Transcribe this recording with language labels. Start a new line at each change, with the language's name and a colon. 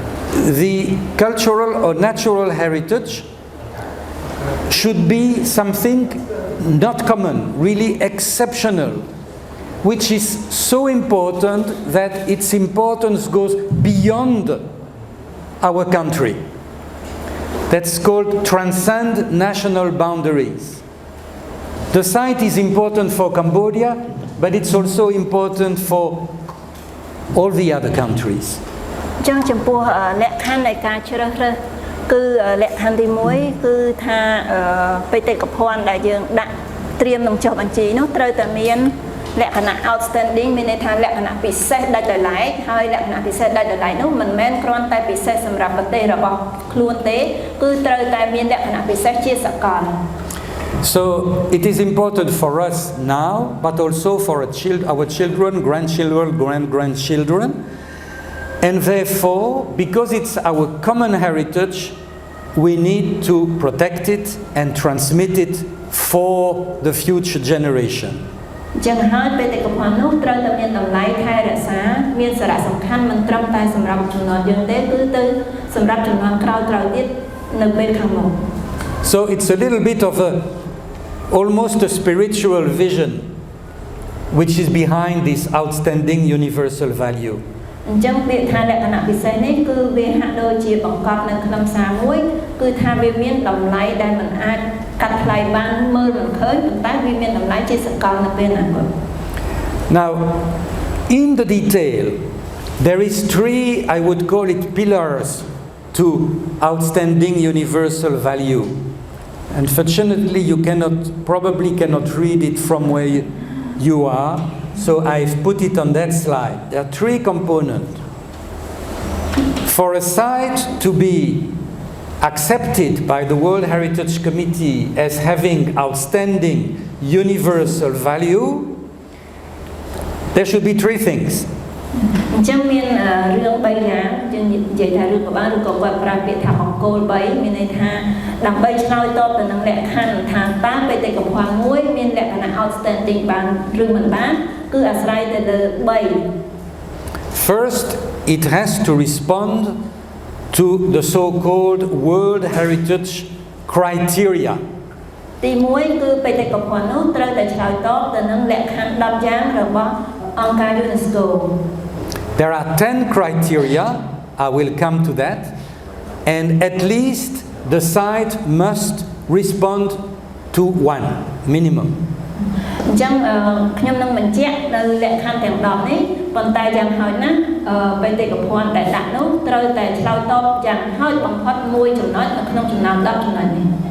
English: The cultural or natural heritage should be something not common, really exceptional, which is so important that its importance goes beyond our country. That's called transcend national boundaries. The site is important for Cambodia, but it's also important for all the other countries.
Khmer: ចឹងចំពោះលក្ខខណ្ឌនៃការជ្រើសរើសគឺលក្ខខណ្ឌទី1គឺថាបេតិកភណ្ឌដែលយើងដាក់ត្រៀមនឹងចុះបញ្ជីនោះត្រូវតែមាន លក្ខណៈ outstanding មានន័យថាលក្ខណៈពិសេសដាច់ដោយឡែកហើយលក្ខណៈពិសេសដាច់ដោយឡែកនោះមិនមែនគ្រាន់តែពិសេសសម្រាប់ប្រទេសរបស់ខ្លួនទេគឺត្រូវតែមានលក្ខណៈពិសេសជាសកល
English: So it is important for us now, but also for our children, grandchildren, grandchildren. And therefore, because it's our common heritage, we need to protect it and transmit it for the future generation.
Khmer: ចឹងហើយបេតិកភណ្ឌនោះត្រូវតែមានតម្លៃថែរក្សាមានសារៈសំខាន់មិនត្រឹមតែសម្រាប់ជំនាន់យើងទេគឺទៅសម្រាប់ជំនាន់ក្រោយៗទៀតនៅពេលខាងមុខ
English: So it's a little bit of almost a spiritual vision which is behind this outstanding universal value.
Khmer: អញ្ចឹងពាក្យថាលក្ខណៈពិសេសនេះគឺវាហាក់ដូចជាបង្កប់នៅក្នុងសារមួយគឺថាវាមានតម្លៃដែលមិនអាចកាត់ថ្លៃបានមើលមិនឃើញប៉ុន្តែវាមានតម្លៃជាសកលនៅពេលអនាគត
English: Now in the detail there is three, I would call it, pillars to outstanding universal value. Unfortunately you probably cannot read it from where you are. So I've put it on that slide. There are three components. For a site to be accepted by the World Heritage Committee as having outstanding universal value, there should be three things.
Khmer: អញ្ចឹងមានរឿង3យ៉ាងយើងនិយាយថារឿងក៏បានឬក៏គាត់ប្រើពាក្យថាអង្គគោល3មានន័យថាដើម្បីឆ្លើយតបទៅនឹងលក្ខខណ្ឌថាតើបេតិកភណ្ឌមួយមានលក្ខណៈ outstanding បានឬមិនបានគឺអាស្រ័យទៅលើ3
English: First, it has to respond to the so-called World Heritage criteria.
Khmer: ទី1គឺបេតិកភណ្ឌនោះត្រូវតែឆ្លើយតបទៅនឹងលក្ខខណ្ឌ10យ៉ាងរបស់អង្គការ UNESCO.
English: There are 10 criteria, I will come to that, and at least the site must respond to one, minimum.
Khmer: អញ្ចឹងខ្ញុំនឹងបញ្ជាក់នៅលក្ខខណ្ឌទាំង10នេះប៉ុន្តែយ៉ាងហោចណាស់បេតិកភណ្ឌដែលដាក់នោះត្រូវតែឆ្លើយតបយ៉ាងហោចបំផុតមួយចំណុចនៅក្នុងចំណោម10ចំណុចនេះ